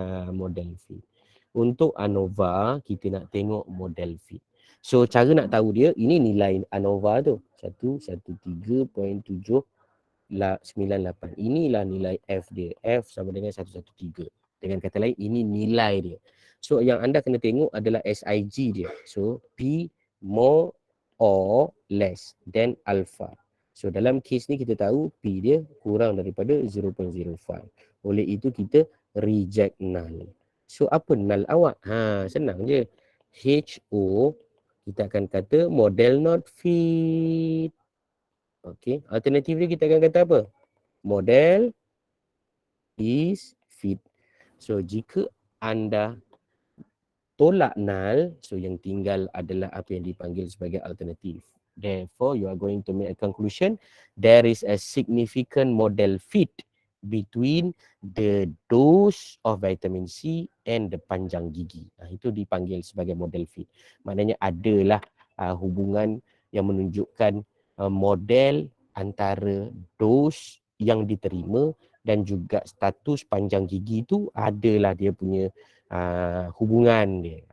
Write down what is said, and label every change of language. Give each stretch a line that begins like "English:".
Malay: Model fit. Untuk ANOVA kita nak tengok model fit. So cara nak tahu dia, ini nilai ANOVA tu 113.798. Inilah nilai F dia. F sama dengan 113. Dengan kata lain, ini nilai dia. So yang anda kena tengok adalah SIG dia.
English: So P more or less than alpha.
Malay: So dalam kes ni kita tahu P dia kurang daripada 0.05. Oleh itu kita reject null. So apa null awak? Senang je. HO kita akan kata
English: model not fit.
Malay: Okey, alternatif dia kita akan kata apa?
English: Model is fit.
Malay: So jika anda tolak null, so yang tinggal adalah apa yang dipanggil sebagai alternatif.
English: Therefore, you are going to make a conclusion, there is a significant model fit between the dose of vitamin C and the
Malay: panjang gigi. Itu dipanggil sebagai model fit. Maknanya adalah hubungan yang menunjukkan model antara dos yang diterima dan juga status panjang gigi tu adalah dia punya hubungan dia.